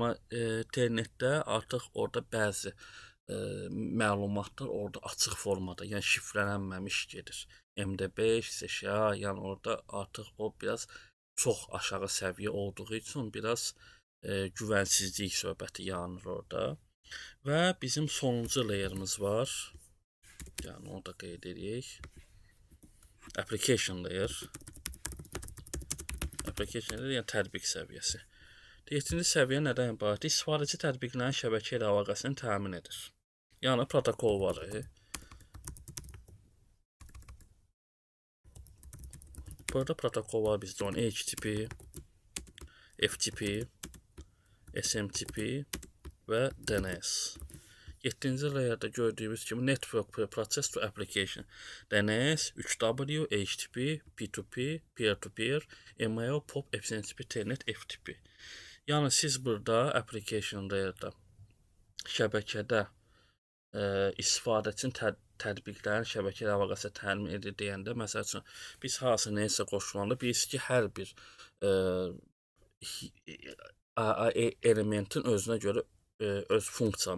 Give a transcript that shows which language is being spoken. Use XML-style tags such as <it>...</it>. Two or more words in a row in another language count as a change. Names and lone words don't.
<az>Amma internetdə artıq orada bəzi məlumatlar orada açıq formada, yəni şifrələnməmiş gedir. MD5, SHA, yəni orada artıq o biraz çox aşağı səviyyə olduğu üçün biraz güvənsizlik söhbəti yanır orada. Və bizim sonuncu layer'ımız var. Yəni onu da qeyd edək.</az> <en>Application layer. Application layer</en> <az>yəni tətbiq səviyyəsi. 7-ci səviyyə nədən ibarət? İstifadəçi tətbiqlərin şəbəkə ilə əlaqəsini təmin edir. Yəni protokol var. Burada protokol var bizdə onun HTTP, FTP, SMTP və DNS. 7-ci layer'da gördüyümüz kimi</az> <en>Network Process to Application.</en> <az>DNS, 3W, HTTP, P2P, Peer-to-Peer, MIO, POP, SMTP, Telnet, FTP. Yəni siz burada</az> <en>application layer'da</en> <az>şəbəkədə istifadəçinin tətbiqlərin şəbəkə ilə əlaqəsi təmin edir deyəndə, məsəl üçün biz harasa nəyəsə qoşulanda bilirsiniz ki, hər bir elementin özünə görə öz funksiya.</az>